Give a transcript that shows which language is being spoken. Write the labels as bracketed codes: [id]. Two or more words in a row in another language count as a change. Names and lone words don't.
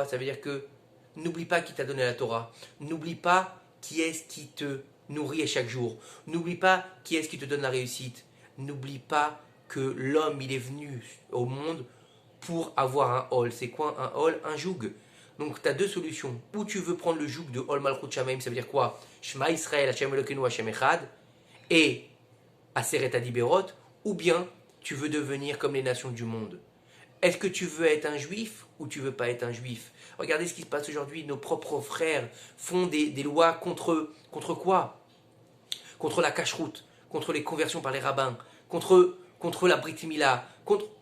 [fr] Ça veut dire que n'oublie pas qui t'a donné la Torah. N'oublie pas qui est-ce qui te nourrit à chaque jour. N'oublie pas qui est-ce qui te donne la réussite. N'oublie pas que l'homme, il est venu au monde pour avoir un hol. C'est quoi un hol? Un joug. Donc tu as 2 solutions. Ou tu veux prendre le joug de [he] עול מלכות שמים, [fr] ça veut dire quoi? [he] שמע ישראל השם אלוקינו השם אחד, et עשרת הדברות, [fr] ou bien tu veux devenir comme les nations du monde. Est-ce que tu veux être un juif ou tu veux pas être un juif? Regardez ce qui se passe aujourd'hui. Nos propres frères font des lois contre quoi? Contre la cacheroute, contre les conversions par les rabbins, contre la [he] ברית מילה, [fr] contre...